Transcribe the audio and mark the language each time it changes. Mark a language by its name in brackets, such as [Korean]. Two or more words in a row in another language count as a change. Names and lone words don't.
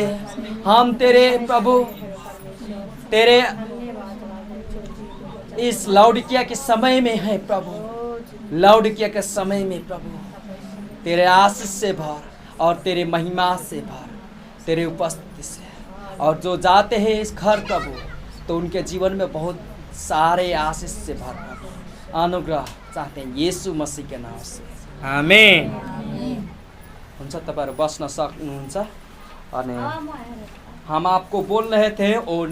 [Hindi] हम तेरे प्रभु, तेरे इस लाउडिकिया के समय में है प्रभु, लाउडिकिया के समय में प्रभु तेरे आशीष से भर और तेरे महिमा से भर, तेरे उपस्थिति से। और जो जाते हैं इस घर प्रभु, तो उनके जीवन में बहुत सारे आशीष से भर प्रभु अनुग्रह चाहते हैं यीशु मसीह के नाम से। आमीन। [Nepali] हुन्छ, तपाईहरु बस्न सक्नुहुन्छ। [Hindi] अनि हम आपको बोल रहे थे और